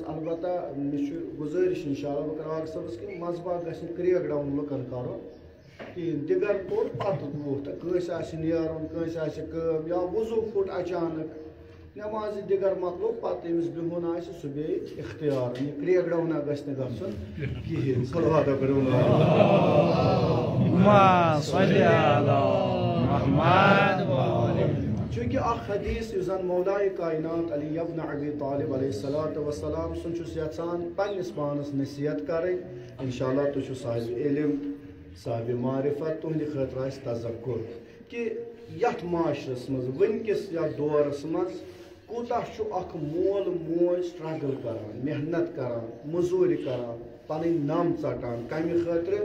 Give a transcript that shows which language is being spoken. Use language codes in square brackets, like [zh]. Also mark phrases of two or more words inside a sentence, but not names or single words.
[ks] البتہ مےٚ چھُ گُزٲرِش انشاءاللہ بہٕ کرٕ واقع صٲبس کہِ منٛزٕ باگ گژھِ نہٕ [en] crack down [ks] لُکن کرُن کِہیٖنۍ. دِگر کوٚر پتہٕ ووٚتھ، کٲنٛسہِ آسہِ نیرُن، کٲنٛسہِ آسہِ کٲم یا وضوٗ پھُٹ اچانک، نٮ۪مازِ دِگر مۄکلو پتہٕ ییٚمِس بِہُن آسہِ سُہ بیٚیہِ اختیار. یہِ [en] crack down [ks] گژھِ نہٕ گژھُن کِہیٖنۍ. صلوات [ar] اللهم صل على محمد وآل محمد. [ks] چونکہ اکھ حدیث یُس زن مولائے کائنات علی ابن ابی طالب [ar] علیہ الصلوۃ والسلام [ks] سُنٛد چھُس یژھان پننِس پانس نصیحت کرٕنۍ. انشاءاللہ تُہۍ چھِو صاحب علم، صاحب معرفت، تُہنٛدِ خٲطرٕ آسہِ تذکُر کہِ یتھ معاشرس منٛز وٕنکِس یتھ دورس منٛز کوٗتاہ چھُ اکھ مول موج سٹرگل کران، محنت کران، موٚزوٗرِ کران، پنٕنۍ نم ژٹان کمہِ خٲطرٕ؟